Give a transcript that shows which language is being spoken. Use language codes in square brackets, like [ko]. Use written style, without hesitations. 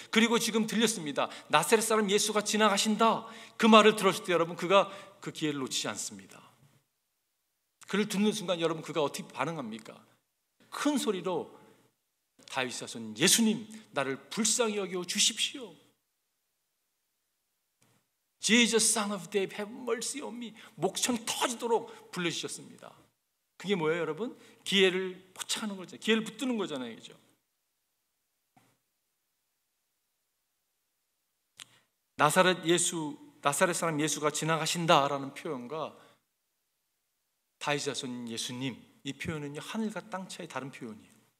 [ko] 그리고 지금 들렸습니다. 나사렛 사람 예수가 지나가신다. 그 말을 들었을 때 여러분, 그가 그 기회를 놓치지 않습니다. 그를 듣는 순간 여러분, 그가 어떻게 반응합니까? 큰 소리로 다윗의 자손 예수님, 나를 불쌍히 여겨 주십시오. [en] Jesus, son of David, have mercy on me. [ko] 목청이 터지도록 불러주셨습니다. 그게 뭐예요, 여러분? 기회를 포착하는 거죠. 기회를 붙드는 거잖아요, 그죠? 나사렛 사람 예수가 지나가신다라는 표현과 다윗의 자손 예수님, 이 표현은요, 하늘과 땅 차이 다른 표현이에요.